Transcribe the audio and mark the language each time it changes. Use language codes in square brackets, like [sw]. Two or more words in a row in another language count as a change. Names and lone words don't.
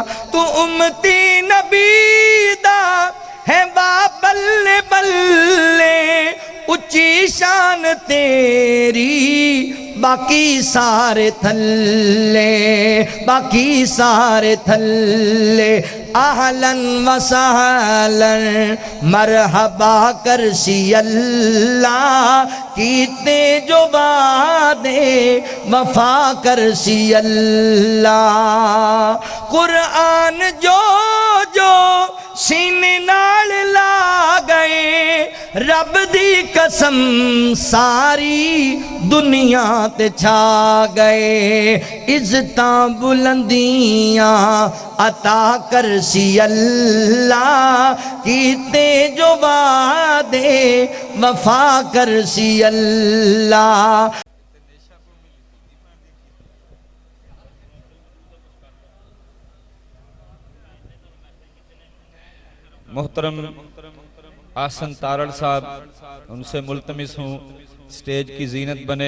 [pa] توں امتی نبی دا ایں بلے بلے، اچی شان تیری باقی سارے تھلے، باقی سارے تھلے. [ar] أهلا وسهلا مرحبا [pa] کر سی اللہ، کیتے جو وعدے وفا کر سی اللہ. قرآن جو جو سینے نال لا گئے، رب دی قسم ساری دنیا تے چھا گئے. عزتاں بلندیاں عطا کر سی اللہ، کیتے جو وعدے وفا کر سی اللہ. [ur] محترم آسن تارڑ صاحب، ان سے ملتمس ہوں سٹیج کی زینت بنے.